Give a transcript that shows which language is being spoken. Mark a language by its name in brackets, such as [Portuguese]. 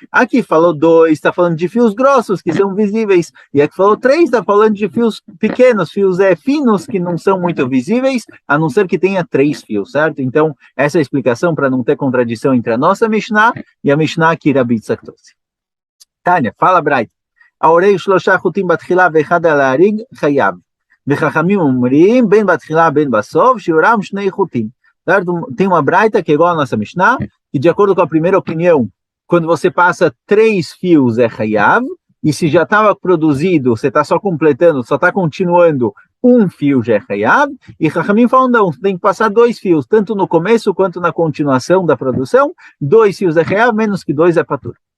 [Portuguese] Aqui falou 2, está falando de fios grossos que são visíveis. E aqui falou 3, está falando de fios pequenos, fios finos que não são muito visíveis, a não ser que tenha 3 fios, certo? Então essa é a explicação para não ter contradição entre a nossa Mishnah e a Mishnah que Rabi Yitzhak trouxe. Tânia, fala Bright. [Hebrew] האורג 3 חוטים בתחילה ואחד על ההריג חייב. וחכמים אומרים בין בתחילה בין בסוף שיעורם 2 חוטים. [Portuguese] Tem uma braita que é igual a nossa Mishnah, que de acordo com a primeira opinião, quando você passa 3 fios é Hayav, e se já estava produzido, você está só completando, só está continuando, 1 fio já é Hayav, e Chachamim falam não, tem que passar 2 fios, tanto no começo quanto na continuação da produção, 2 fios é Hayav, menos que 2 é Patur.